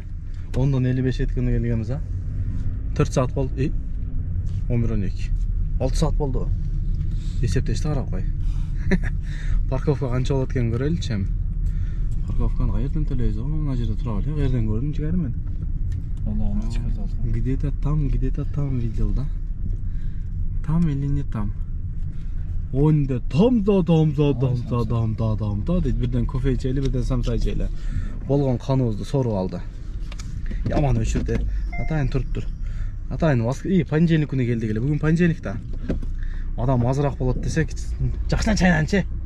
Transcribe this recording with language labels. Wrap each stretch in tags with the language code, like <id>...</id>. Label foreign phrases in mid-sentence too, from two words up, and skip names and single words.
<ky>10:55 эткенде келгенбиз, а? 4 саат болду. 11:12. 6 саат болду. Эсептешти карап кой. Парковка канча болот экенин көрөлүчү эми. Парковканы каерден төлөйбүз? Мына жерде турабы эле. Каерден көрдүм жигери мен. Аны чыгарып алган.</ky> <ru>Где-то там видел, да? Там или не там?</ru> <ky>Онда там дейт. Бирден кофе ичели, бирден самса ичели. Болгон каныбызды соруп алды. Яман өчүрдү. Атайын туруптур. Атайын понедельник күнү келдик эле. Бүгүн понедельник да. Адам азыраак болот десек, жакшынан чайнанчы.</ky>